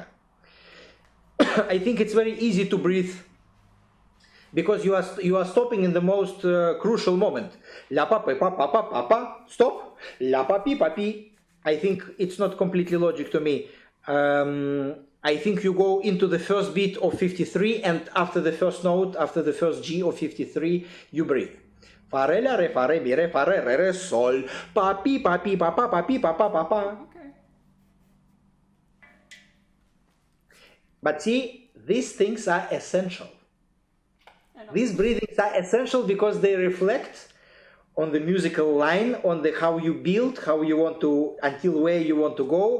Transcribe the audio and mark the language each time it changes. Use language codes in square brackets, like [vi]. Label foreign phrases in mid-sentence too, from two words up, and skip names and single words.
[en] I think it's very easy to breathe because you are stopping in the most crucial moment. La pa pa pa pa pa pa pa. Stop. La pa pi pa pi. I think it's not completely logic to me. I think you go into the first beat of 53, and after the first note, after the first G of 53, you breathe. Fa re la re fa re mi re fa re re re sol pa pi pa pi pa pa pa pi pa pa pa pa. Okay. But see, these things are essential. These breathings are essential because they reflect on the musical line, on the how you build, how you want to, until where you want to go.